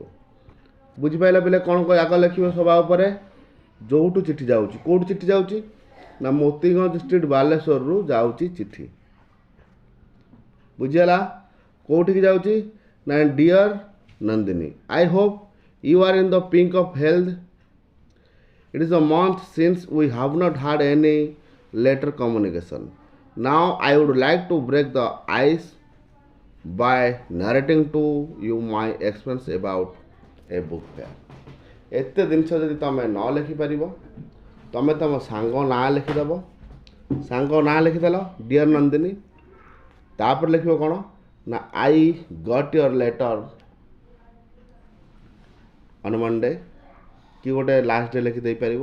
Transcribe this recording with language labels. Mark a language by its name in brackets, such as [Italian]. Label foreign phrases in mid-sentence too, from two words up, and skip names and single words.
[Odia] ବୁଝିପାରିଲ ପିଲେ? କ'ଣ ଆଗ ଲେଖିବ ସବା ଉପରେ ଯେଉଁଠୁ ଚିଠି ଯାଉଛି। କେଉଁଠୁ ଚିଠି ଯାଉଛି ନା ମୋତିଗଞ୍ଜ ଷ୍ଟ୍ରିଟ୍ ବାଲେଶ୍ୱରରୁ ଯାଉଛି ଚିଠି। ବୁଝିହେଲା? କେଉଁଠିକି ଯାଉଛି ନା [English] dear Nandini, I hope you are in the pink of health. It is a month since we have not had any letter communication. Now I would like to break the ice by narrating to you my experience about a book fair. [Odia] ଏତେ ଜିନିଷ ଯଦି ତୁମେ ନ ଲେଖିପାରିବ, ତୁମେ ତୁମ ସାଙ୍ଗ ନାଁ ଲେଖିଦେବ। ସାଙ୍ଗ ନାଁ ଲେଖିଦେଲ ଡିଅର୍ ନନ୍ଦିନୀ। ତାପରେ ଲେଖିବ କ'ଣ ନା [English] I got your letter on Monday, [Odia] କି ଗୋଟେ [English] last day ଲେଖିଦେଇପାରିବ।